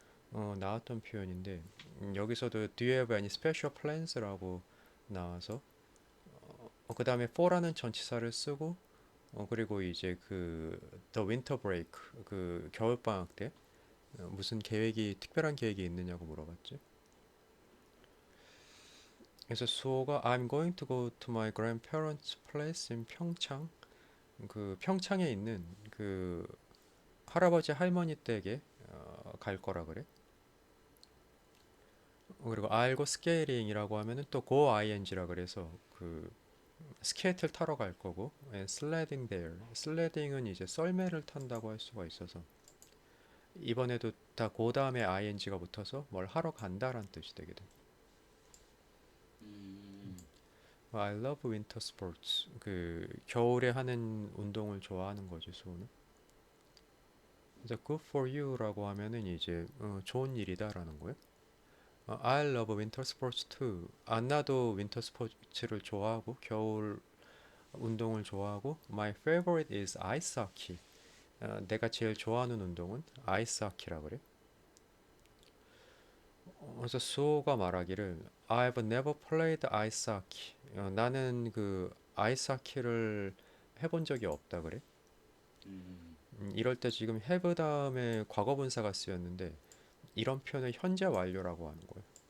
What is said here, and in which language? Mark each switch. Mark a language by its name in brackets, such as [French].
[Korean] 나왔던 표현인데 여기서도 [English] Do you have any special plans [Korean] 라고 나와서 그 다음에 for라는 전치사를 쓰고 그리고 이제 그 [English] The winter break [Korean] 그 겨울방학 때 무슨 계획이 특별한 계획이 있느냐고 물어봤지. 그래서 수호가 [English] I'm going to go to my grandparents' place in 평창. [Korean] 그 평창에 있는 그 할아버지 할머니 댁에 갈 거라 그래. 그리고 알고 스케이링이라고 하면은 또 go ing라 그래서 그 스케이트를 타러 갈 거고 [English] and sledding there. [Korean] 슬레딩은 이제 썰매를 탄다고 할 수가 있어서 이번에도 다 그 다음에 ing가 붙어서 뭘 하러 간다라는 뜻이 되게 돼. 음, [English] I love winter sports. [Korean] 그 겨울에 하는 운동을 좋아하는 거지 수호는. 그래서 [English] good for you [Korean] 라고 하면은 이제 좋은 일이다라는 거예요. [English] I love winter sports too. [Korean] 나도 윈터 스포츠를 좋아하고 겨울 운동을 좋아하고 [English] My favorite is ice hockey. [Korean] 내가 제일 좋아하는 운동은 아이스 하키라 그래. 그래서 수호가 말하기를 [English] I've never played ice hockey. [Korean] 나는 그 아이스 하키를 해본 적이 없다 그래. 음, 이럴 때 지금 have 다음에 과거 분사가 쓰였는데 이런 표현을 현재 완료라고 하는 거예요.